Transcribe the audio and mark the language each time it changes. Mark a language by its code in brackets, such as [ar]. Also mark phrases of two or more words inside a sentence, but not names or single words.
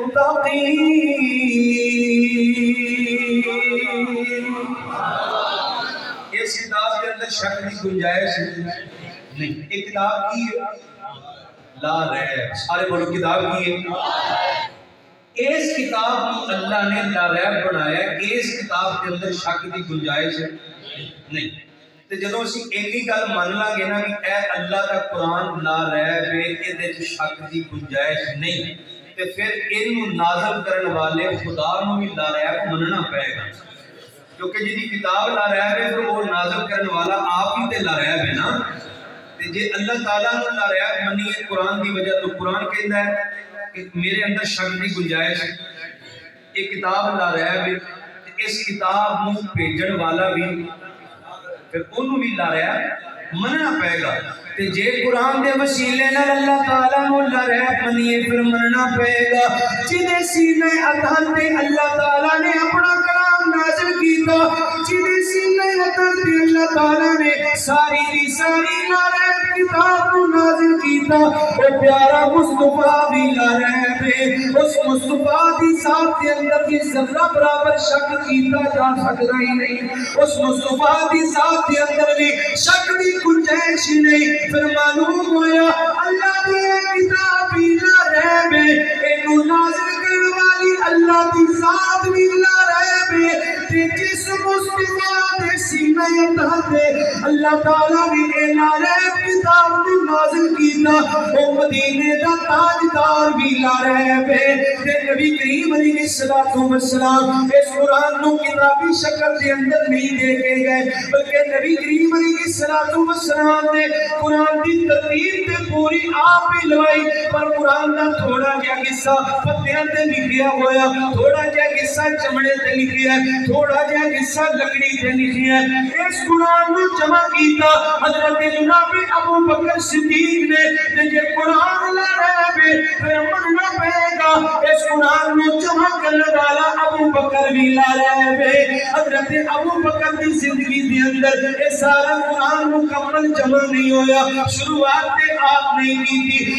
[ur] اس کتاب کے اندر شک کی گنجائش نہیں ایک کتاب کی ہے [ar] لا ریب [ur] سارے بولو کتاب کی ہے اس کتاب کو اللہ نے [ar] لا ریب [ur] بنایا اس کتاب کے اندر شک [pa] کی گنجائش نہیں تے جدوں اسی اینی گل من لا گے نا کہ اے اللہ دا قرآن [ar] لا ریب [pa] ہے اے دے شک دی گنجائش نہیں تے پھر اینو نازل کرن والے خدا نو بھی [ar] لا ریب [pa] مننا پائے گا کیونکہ جدی کتاب [ar] لا ریب [pa] ہے تو وہ نازل کرن والا آپ ہی تے [ar] لا ریب [pa] ہے نا تے جے اللہ تعالیٰ نو [ar] لا ریب [pa] منی ہے قرآن دی وجہ تو قرآن کہندا ہے کہ میرے اندر شک دی گنجائش ایک کتاب لا ریب ہے اس کتاب نو بھیجن والا بھی پھر انہوں بھی لا رہا مننا پائے گا. تے جے قرآن دے وسیلے نال اللہ تعالیٰ مولا رہب منیے پھر مننا پائے گا. جدے سینے اتھر تے اللہ تعالیٰ نے اپنا کلام نازل کیتا, جدے سینے اتھر تے اللہ تعالیٰ نے ساری دی ساری [ar] لا رہب [pa] کتاب کو نازل کیتا, او پیارا مصطفیٰ بھی [ar] لا رہب [pa] ہے. اس مصطفیٰ دی ذات کے اندر کی ذرہ برابر شک کیتا جا سکتا ہی نہیں. اس مصطفیٰ دی ذات کے اندر بھی شک دی گنجائش ہی نہیں. پھر معلوم ہوا اللہ دی کتاب بھی [ar] لا رہب [pa] ہے, اینو نازل کرنے والی اللہ دی ذات بھی [ar] لا رہب [pa] ہے. تے جس مصطفیٰ دے سینہ اتھر تے اللہ تعالیٰ نے اے [ar] لا رہب [pa] کتاب بھی نازل کیتا, او مدینے دا تاجدار بھی [ar] لا رہب [pa] ہے. تے نبی کریم [ar] علیہ السلام [pa] اس قرآن نو کتابی شکل دے اندر نہیں دے کے گئے, بلکہ نبی کریم [ar] علیہ السلام [pa] نے قرآن دی ترتیب تے پوری آپ ہی لوائی. پر قرآن دا تھوڑا جہا حصہ پتیاں تے لکھیا ہویا, تھوڑا جہا حصہ چمڑے تے لکھیا ہے, تھوڑا جہا حصہ لکڑی تے لکھیا ہے. اس قرآن نو جمع کیتا حضرت جناب ابو بکر صدیق نے. تے جے قرآن [ar] لا رہب [pa] ہے پھر مننا پائے گا. اس قرآن نو جمع کرنے والا ابو بکر بھی [ar] لا رہب [pa] ہے. حضرت ابو بکر دی زندگی دے اندر اے سارا قرآن مکمل جمع نہیں ہویا, شروعات تے آپ نہیں کی تھی.